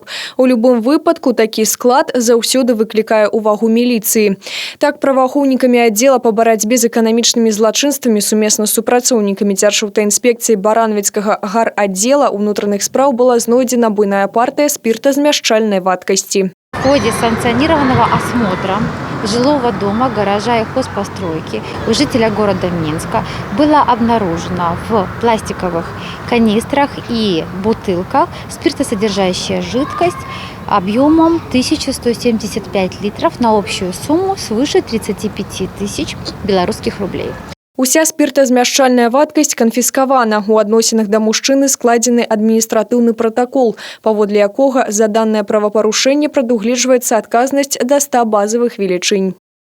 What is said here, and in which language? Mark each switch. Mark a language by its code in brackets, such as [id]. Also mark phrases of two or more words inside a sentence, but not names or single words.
[be] У любым выпадку такі склад заўсёды выклікае ўвагу міліцыі. Так, праваахоўнікамі аддзела па барацьбе з эканамічнымі злачынствамі сумесна з супрацоўнікамі Дзяржаўтаінспекцыі Баранавіцкага гараддзела ўнутраных спраў была знойдзена буйная партыя спиртозмяшчальной вадкасти. [ru] В ходе санкционированного осмотра жилого дома, гаража и хозпостройки у жителя города Минска было обнаружено в пластиковых канистрах и бутылках спиртосодержащая жидкость объемом 1175 литров на общую сумму свыше 35 тысяч белорусских рублей. [be] Уся спиртозмяшчальная вадкасць канфіскавана. У адносінах да мужчыны складзены адміністратыўны пратакол, паводле якога за данное правапарушэнне прадугледжваецца адказнасць да 100 базавых велічынь.